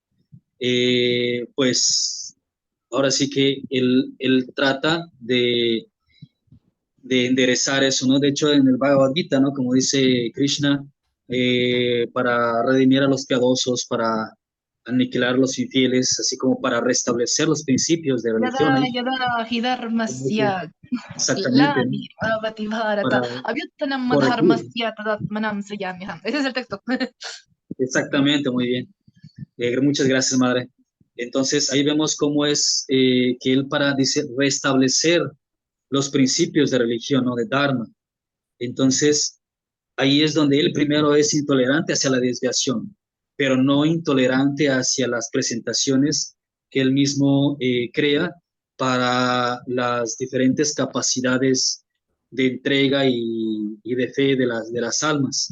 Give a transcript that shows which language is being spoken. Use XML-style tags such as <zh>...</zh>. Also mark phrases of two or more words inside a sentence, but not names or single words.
<es>Pues ahora sí que él trata de enderezar eso, ¿no? De hecho, en el Bhagavad Gita, ¿no? Como dice Krishna, para redimir a los piadosos, para aniquilar a los infieles, así como para restablecer los principios de religión.</es> <sa>Yada</sa> <es>Ahí,</es> <sa>yada hidharmasya</sa> <es>exactamente, ¿no?</es> <sa>glani bhavati bharata</sa> <es>Para</es> <sa>avyuttanam</sa> <es>corregir.</es> <sa>madharmasya tadatmanam sriyamyaham.</sa> <es>Ese es el texto. Exactamente, muy bien. Muchas gracias, madre. Entonces, ahí vemos cómo es que él dice, restablecer los principios de religión, ¿no? De Dharma. Entonces, ahí es donde él primero es intolerante hacia la desviación, pero no intolerante hacia las presentaciones que él mismo crea para las diferentes capacidades de entrega y de fe de las almas.</es>